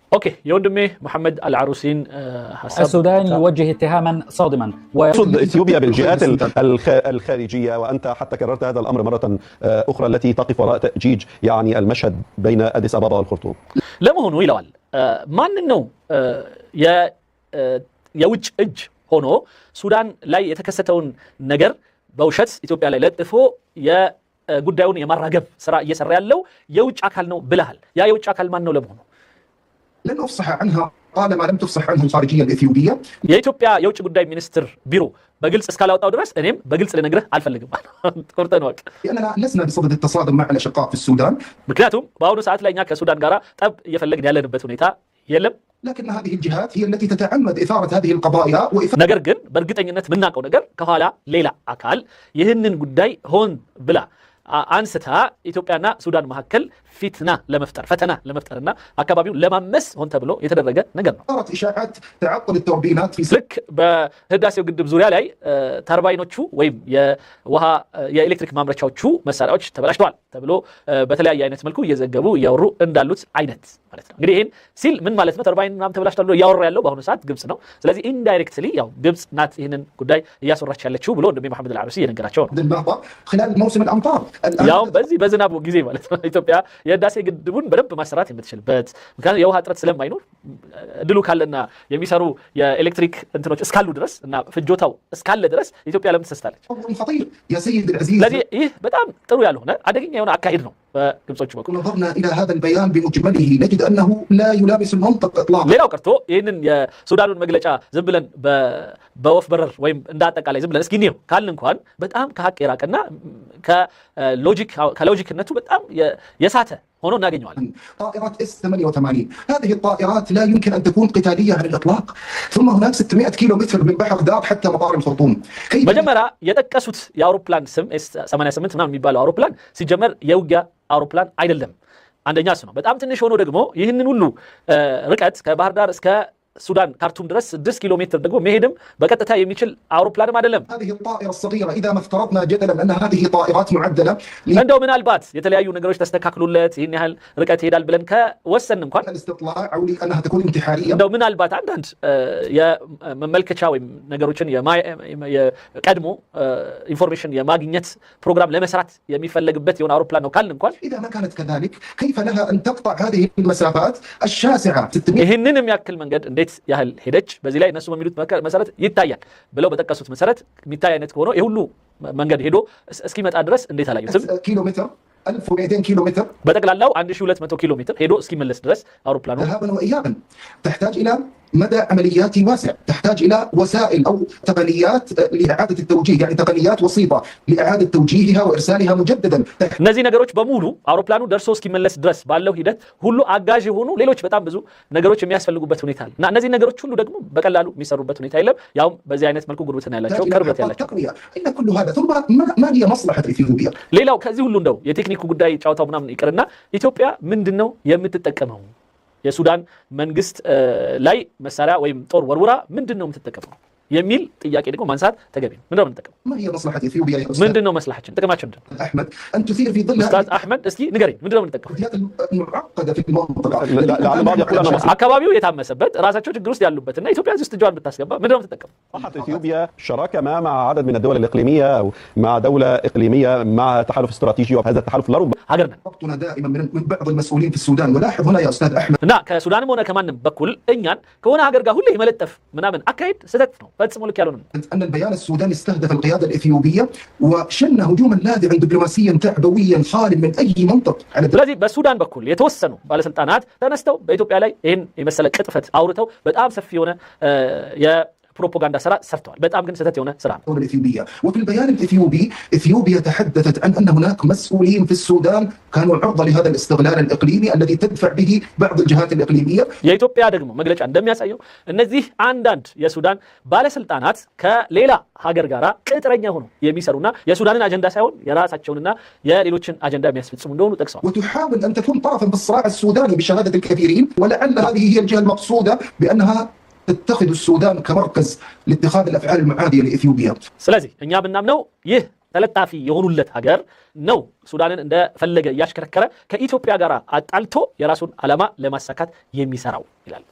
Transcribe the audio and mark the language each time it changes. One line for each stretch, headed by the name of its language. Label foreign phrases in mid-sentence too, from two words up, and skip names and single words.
Arabic: اوكي يوندمي محمد العروسين السودان يوجه اتهاما صادما ويقصد اثيوبيا بالجهات الخارجيه، وانت حتى كررت هذا الامر مره اخرى التي تقف وراء تاجيج يعني المشهد بين اديس ابابا والخرطوم.
Amharic: ለመሆኑ ይለዋል ማን ነው የውጭ እጅ ሆኖ ሱዳን ላይ የተከሰተውን ነገር በውሸት ኢትዮጵያ ላይ ለጥፎ የጉዳዩን የማራገብ ስራ እየሰራ ያለው የውጭ አካል ነው ብለሃል። ያ የውጭ አካል ማን ነው ለመሆኑ?
Arabic: لن أفصح عنها طالما لم تفصح عنها الخارجية الإثيوبية.
Amharic: የኢትዮጵያ የውጭ ጉዳይ ሚኒስትር ቢሮ በግልጽ እስካላወጣው ድረስ እኔም በግልጽ ልነግርህ አልፈልግም። ቆርጠን ወቅ
Arabic: لأننا لسنا بصدد التصادم مع الأشقاء في السودان.
Amharic: ምክንያቱም በአሁኑ ሰዓት ላይ እኛ ከሱዳን ጋር ጠብ እየፈለግን ያለንበት ሁኔታ የለም።
Arabic: لكن هذه الجهات هي التي تتعمد إثارة هذه القضايا
Amharic: ነገር ግን በእርግጠኝነት የምናውቀው ነገር ከኋላ ሌላ አካል ይህንን ጉዳይ ሆን ብላ አንስታ ኢትዮጵያና ሱዳን መካከል ፈተና ለመፍጠርና አካባቢውን ለማመስ ሆን ተብሎ የተደረገ ነገር ነው።
Arabic: إشاعات تعطل التوربينات في
Amharic: ልክ በህዳሴው ግድብ ዙሪያ ላይ ተርባይኖቹ ወይም የውሃ የኤሌክትሪክ ማምረቻዎቹ መሳሪያዎች ተበላሽተዋል ተብሎ በተለያየ አይነት መልኩ እየዘገቡ እያወሩ እንዳሉት አይነት ማለት ነው። እንግዲህ ይሄን ሲል ምን ማለት ነው? ተርባይን ምናምን ተበላሽቷል ብሎ እያወራ ያለው በአሁኑ ሰዓት ግብጽ ነው። ስለዚህ ኢንዳይሬክትሊ ያው ግብጽ ናት ይሄንን ጉዳይ እያስወራች ያለችው ብሎ እንደሚ መሐመድ አልዓሩሲ እየነገራቸው ነው።
Arabic: خلال موسم الأمطار
Amharic: ያው በዚህ በዝናቡ ጊዜ ማለት ነው ኢትዮጵያ የህዳሴ ግድቡን በደንብ ማሰራት የምትችልበት ምክንያቱም የውሃ እጥረት ስለማይኖር እድሉ ካለና የሚሰሩ የኤሌክትሪክ እንትኖች እስካሉ ድረስ እና ፍጆታው እስካለ ድረስ ኢትዮጵያ ለምን ትሰስታለች? ስለዚህ ይህ በጣም ጥሩ ያልሆነ አደገኛ የሆነ አካሄድ ነው በግብጾች በኩል።
Arabic: نظرنا إلى هذا البيان بمجمله نجد أنه لا يلامس المنطق إطلاقا.
Amharic: ሌላው ቀርቶ ይህንን የሱዳኑን መግለጫ ዝም ብለን በወፍ በረር ወይም እንዳጠቃላይ ዝም ብለን እስኪ እንየው ካልን እንኳን በጣም ከሀቅ የራቀና ከሎጂክነቱ በጣም የሳተ ሆኖ እናገኘዋለን።
Arabic: طائرات S-88 هذه الطائرات لا يمكن أن تكون قتالية على الإطلاق. ثم هناك 600 كيلومتر من بحر دار حتى مطار الخرطوم.
Amharic: መጀመሪያ የጠቀሱት የአውሮፕላን ስም S-88 ምናምን የሚባለው አውሮፕላን ሲጀመር የውጊያ አውሮፕላን አይደለም። አንደኛ እሱ ነው። በጣም ትንሽ ሆኖ ደግሞ ይህንን ሁሉ ርቀት ከባህር ዳር እስከ ሱዳን ካርቱም ድረስ 6 ኪሎ ሜትር ደግሞ መሄድም በቀጥታ የሚችል አውሮፕላንም አይደለም።
Arabic: هذه الطائرة الصغيرة إذا ما افترضنا جدلا أن هذه طائرات معدلة
Amharic: እንደው ምናልባት የተለያዩ ነገሮች ተስተካክሉለት ይህን ያህል ርቀት ይሄዳል ብለን ከወሰን እንኳን
Arabic: الاستطلاع أو لأنها تكون انتحارية
Amharic: እንደው ምናልባት አንዳንድ የመመልከቻ ወይም ነገሮችን የቀድሞ ኢንፎርሜሽን የማግኘት ፕሮግራም ለመስራት የሚፈለግበት የሆነ አውሮፕላን ነው ካልን እንኳን
Arabic: إذا ما كانت كذلك كيف لها أن تقطع هذه المسافات الشاسعة 600
Amharic: ይህንን የሚያክል መንገድ እንዴት ያህል ሄደች? በዚህ ላይ እነሱ በሚሉት መሰረት ይታያል ብለው በጠቀሱት መሰረት የሚታይ አይነት ከሆነ የሁሉ መንገድ ሄዶ እስኪመጣ ድረስ እንዴት አላዩትም?
Arabic: كيلومتر 1200 كيلومتر
Amharic: በጠቅላላው 1200 ኪሎ ሜትር ሄዶ እስኪመለስ ድረስ አውሮፕላኑ
Arabic: ذهابا وإيابا تحتاج إلى مدى عملياتي واسع، تحتاج إلى وسائل أو تقنيات لإعادة التوجيه، يعني تقنيات وسيطة لإعادة توجيهها وإرسالها مجددا.
Amharic: እነዚህ ነገሮች በሙሉ አውሮፕላኑ ደርሶ እስኪመለስ ድረስ ባለው ሂደት ሁሉ አጋዥ የሆኑ ሌሎች በጣም ብዙ ነገሮች የሚያስፈልጉበት ሁኔታ አለ እና እነዚህ ነገሮች ሁሉ ደግሞ በቀላሉ የሚሰሩበት ሁኔታ የለም። ያው በዚህ አይነት መልኩ ጉርብትና ያላቸው ቅርበት ያላቸው
Arabic: إن كل هذا ثم ما هي مصلحة إثيوبيا؟
Amharic: ሌላው ከዚህ ሁሉ እንደው የቴክኒኩ ጉዳይ ጫውታው ምናምን ይቅርና ኢትዮጵያ ምንድነው የምትጠቀመው? የሱዳን መንግስት ላይ መሳሪያ ወይም ጦር ወርውራ ምንድነው የምትጠቀመው የሚል ጥያቄ ደግሞ ማንሳት ተገቢ ነው። ምንድነው የምንጠቀመው?
Arabic: ما هي مصلحة إثيوبيا يا أستاذ؟
Amharic: ምንድነው መስላሐችን ጥቅማችን ምንድነው?
Arabic: أحمد أن تثير في ظل
Amharic: ኡስታዝ አህመድ እስኪ ንገረኝ ምንድነው የምንጠቀመው?
Arabic: المعقدة في المنطقة. لعل البعض يقول أنا
Amharic: አካባቢው የታመሰበት ራሳቸው ችግር ውስጥ ያሉበትና ኢትዮጵያ እዚህ ውስጥ እጇን ብታስገባ ምንድነው የምትጠቀመው?
Arabic: مصلحة إثيوبيا شراكة ما مع عدد من الدول الإقليمية أو مع دولة إقليمية مع تحالف استراتيجي، وهذا التحالف لا ربما
Amharic: ሀገር ነን
Arabic: ربطنا دائما من بعض المسؤولين في السودان. ولاحظ هنا يا أستاذ أحمد
Amharic: እና ከሱዳንም ሆነ ከማንም በኩል እኛን ከሆነ ሀገር ጋር ሁሌ መለጠፍ ምናምን አካሄድ ስህተት ነው፣ ፈጽሞ ልክ ያልሆነ ነው።
Arabic: أن البيان السوداني استهدف القيادة الإثيوبية وشن هجوما لاذعا دبلوماسيا تعبويا خال من أي منطق على
Amharic: ስለዚህ በሱዳን በኩል የተወሰኑ ባለስልጣናት ተነስተው በኢትዮጵያ ላይ ይህን የመሰለ ቅጥፈት አውርተው በጣም ሰፊ የሆነ የፕሮፓጋንዳ ስራ ሰርተዋል። በጣም ግን ስህተት የሆነ ስራ ነው።
Arabic: الدولة الإثيوبية. وفي البيان الإثيوبي إثيوبيا تحدثت عن أن هناك مسؤولين في السودان كانوا عرضة لهذا الاستغلال الإقليمي الذي تدفع به بعض الجهات الإقليمية.
Amharic: የኢትዮጵያ ደግሞ መግለጫ እንደሚያሳየው እነዚህ አንዳንድ የሱዳን ባለስልጣናት ከሌላ ሀገር ጋር ቅጥረኛ ሆነው የሚሰሩና የሱዳንን አጀንዳ ሳይሆን የራሳቸውንና የሌሎችን አጀንዳ የሚያስፈጽሙ እንደሆኑ ጠቅሰዋል።
Arabic: وتحاول أن تكون طرفا بالصراع السوداني بشهادة الكثيرين، ولعل هذه هي الجهة المقصودة بأنها تتخذ السودان كمركز لاتخاذ الأفعال المعادية لإثيوبيا.
Amharic: ስለዚህ እኛ ብናምነው ይህ ተለጣፊ የሆኑለት ሀገር ነው ሱዳንን እንደፈለገ እያሽከረከረ ከኢትዮጵያ ጋር አጣልቶ የራሱን ዓላማ ለማሳካት የሚሰራው ይላል።